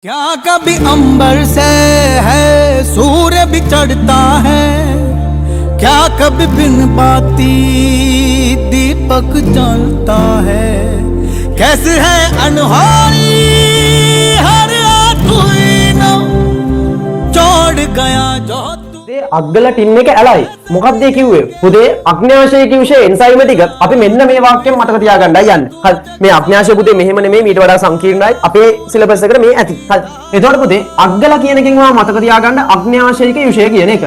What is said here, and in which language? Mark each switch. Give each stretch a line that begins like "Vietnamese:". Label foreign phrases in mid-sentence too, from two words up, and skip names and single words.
Hindi: क्या कभी अंबर से है सूर्य भी चढ़ता है, क्या कभी बिन बाती दीपक जलता है, कैसे है अनहोनी हर आतुईनो छोड़ गया जो
Sinhala: අග්ගල ටින් එක ඇලයි. මොකක්ද ඒ කිව්වේ? පුතේ අග්න්‍යාශය කිව්වේ එන්සයිම ටික අපි මෙන්න මේ වාක්‍යයෙන් මතක තියාගන්නයි යන්නේ. හරි. මේ අග්න්‍යාශය පුතේ මෙහෙම නෙමෙයි ඊට වඩා සංකීර්ණයි. අපේ සිලබස් එකට මේ ඇති. හරි. එතකොට පුතේ අග්ගල කියන එකෙන් වා මතක තියාගන්න අග්න්‍යාශයික යුෂය කියන එක.